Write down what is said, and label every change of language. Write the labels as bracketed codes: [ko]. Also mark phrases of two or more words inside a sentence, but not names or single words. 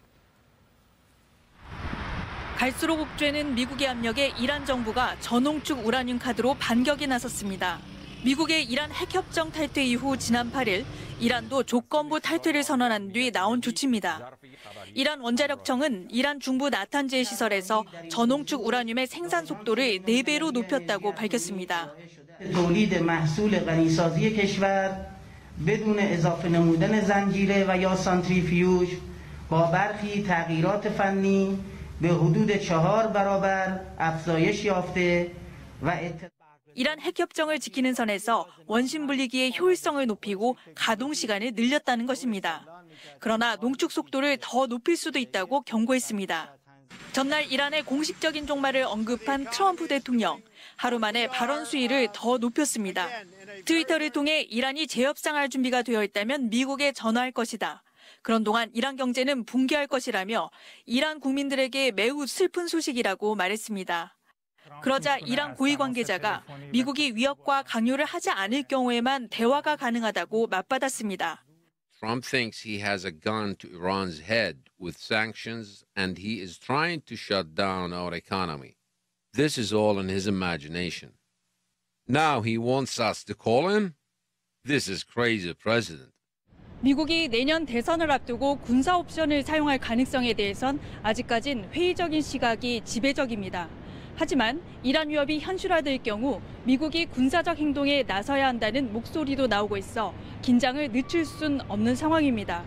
[ko] 갈수록 옥죄는 미국의 압력에 이란 정부가 전홍축 우라늄 카드로 반격에 나섰습니다. 미국의 이란 핵협정 탈퇴 이후 지난 8일 이란도 조건부 탈퇴를 선언한 뒤 나온 조치입니다. 이란 원자력청은 이란 중부 나탄제 시설에서 전홍축 우라늄의 생산 속도를 4배로 높였다고 밝혔습니다. [fa] بدون اضافه نمودن زنجیره و یا سانتریفیوژ با برخی تغییرات فنی به حدود 4 افزایش یافته و [ko] 이란 핵협정을 지키는 선에서 원심 분리기의 효율성을 높이고 가동 시간을 늘렸다는 것입니다. 그러나 농축 속도를 더 높일 수도 있다고 경고했습니다. 전날 이란의 공식적인 종말을 언급한 트럼프 대통령. 하루 만에 발언 수위를 더 높였습니다. 트위터를 통해 이란이 재협상할 준비가 되어 있다면 미국에 전화할 것이다. 그런 동안 이란 경제는 붕괴할 것이라며 이란 국민들에게 매우 슬픈 소식이라고 말했습니다. 그러자 이란 고위 관계자가 미국이 위협과 강요를 하지 않을 경우에만 대화가 가능하다고 맞받았습니다. [en] Trump thinks he has a gun to Iran's head with sanctions, and he is trying to shut down our economy. This is all in his imagination. Now he wants us to call him? This is crazy, President. [ko] 미국이 내년 대선을 앞두고 군사 옵션을 사용할 가능성에 대해선 아직까진 회의적인 시각이 지배적입니다. 하지만 이란 위협이 현실화될 경우 미국이 군사적 행동에 나서야 한다는 목소리도 나오고 있어 긴장을 늦출 순 없는 상황입니다.